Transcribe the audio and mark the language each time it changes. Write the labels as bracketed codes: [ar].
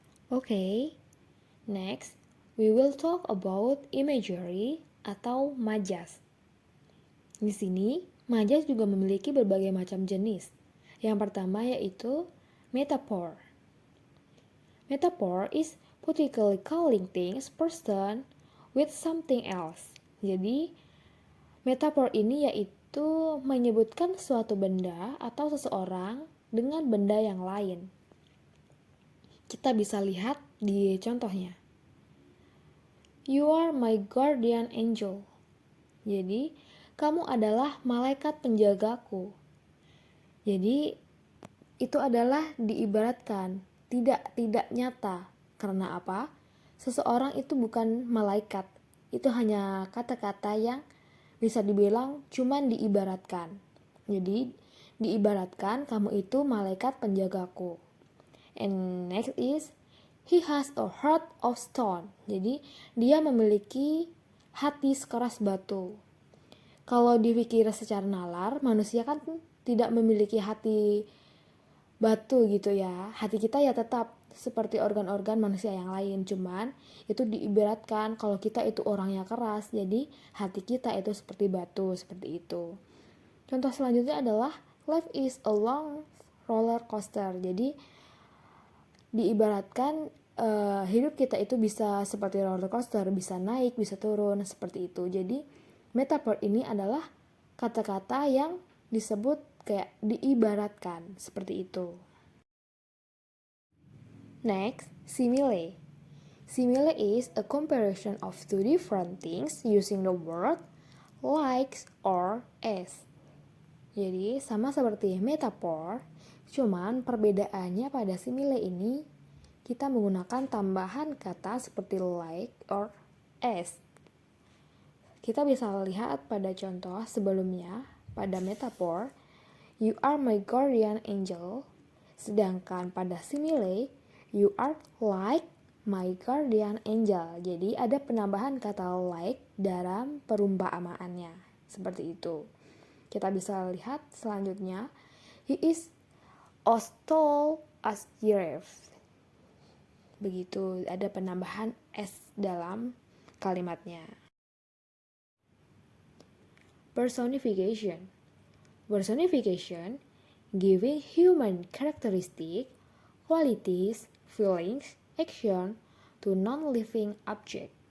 [en] Okay, next we will talk about imagery [id] atau majas. Di sini, majas juga memiliki berbagai macam jenis. Yang pertama yaitu metaphor. [en] Metaphor is particularly calling things, person, with something else. [id] Jadi, metaphor ini yaitu menyebutkan suatu benda atau seseorang dengan benda yang lain. Kita bisa lihat di contohnya. [en] You are my guardian angel. [id] Jadi, kamu adalah malaikat penjagaku. Jadi, itu adalah diibaratkan, tidak nyata. Karena apa? Seseorang itu bukan malaikat. Itu hanya kata-kata yang bisa dibilang cuman diibaratkan. Jadi, diibaratkan kamu itu malaikat penjagaku. [en] And next is, he has a heart of stone. [id] Jadi, dia memiliki hati sekeras batu. Kalau dipikir secara nalar, manusia kan tidak memiliki hati batu gitu ya. Hati kita ya tetap seperti organ-organ manusia yang lain, cuman itu diibaratkan kalau kita itu orangnya keras, jadi hati kita itu seperti batu, seperti itu. Contoh selanjutnya adalah [en] life is a long roller coaster. [id] Jadi diibaratkan hidup kita itu bisa seperti roller coaster, bisa naik, bisa turun, seperti itu. Jadi metaphor ini adalah kata-kata yang disebut kayak diibaratkan, seperti itu. [en] Next, simile. Simile is a comparison of two different things using the word like or as. [id] Jadi sama seperti metaphor, cuman perbedaannya pada simile ini kita menggunakan tambahan kata seperti [en] like or as. [id] Kita bisa lihat pada contoh sebelumnya pada metaphor, [en] you are my guardian angel. [id] Sedangkan pada simile, [en] you are like my guardian angel. [id] Jadi ada penambahan kata like dalam perumpamaannya. Seperti itu. Kita bisa lihat selanjutnya. [en] He is as tall as giraffe. [id] Begitu, ada penambahan s dalam kalimatnya. [en] Personification. Personification giving human characteristic, qualities, feelings, action to non-living object.